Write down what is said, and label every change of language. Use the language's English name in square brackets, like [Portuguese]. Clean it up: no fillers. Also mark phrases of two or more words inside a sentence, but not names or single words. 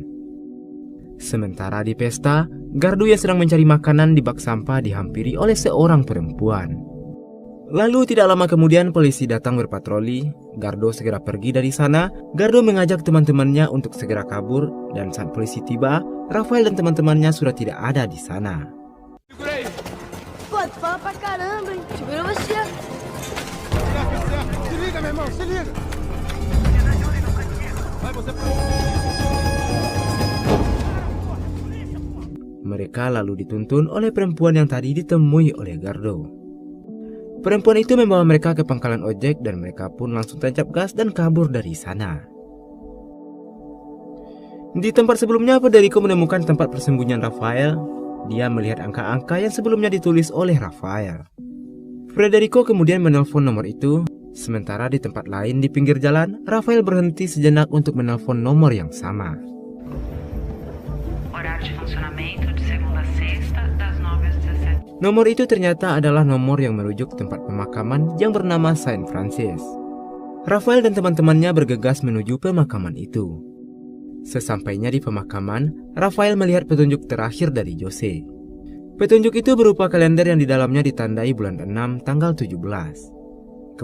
[Indonesian] Sementara di pesta, Gardo yang sedang mencari makanan di bak sampah dihampiri oleh seorang perempuan. Lalu tidak lama kemudian polisi datang berpatroli. Gardo segera pergi dari sana. Gardo mengajak teman-temannya untuk segera kabur, dan saat polisi tiba, Rafael dan teman-temannya sudah tidak ada di sana. [Portuguese] Pô, tu fala pra caramba, hein? Segura você. Se liga, meu irmão, se liga. Vai você pra... [Indonesian] Mereka lalu dituntun oleh perempuan yang tadi ditemui oleh Gardo. Perempuan itu membawa mereka ke pangkalan ojek dan mereka pun langsung tancap gas dan kabur dari sana. Di tempat sebelumnya, Federico menemukan tempat persembunyian Rafael. Dia melihat angka-angka yang sebelumnya ditulis oleh Rafael. Federico kemudian menelpon nomor itu. Sementara di tempat lain di pinggir jalan, Rafael berhenti sejenak untuk menelpon nomor yang sama. [Portuguese] Horário de funcionamento de segunda a sexta, das 9 às 17. [Indonesian] Nomor itu ternyata adalah nomor yang merujuk tempat pemakaman yang bernama Saint Francis. Rafael dan teman-temannya bergegas menuju pemakaman itu. Sesampainya di pemakaman, Rafael melihat petunjuk terakhir dari Jose. Petunjuk itu berupa kalender yang di dalamnya ditandai bulan 6 tanggal 17.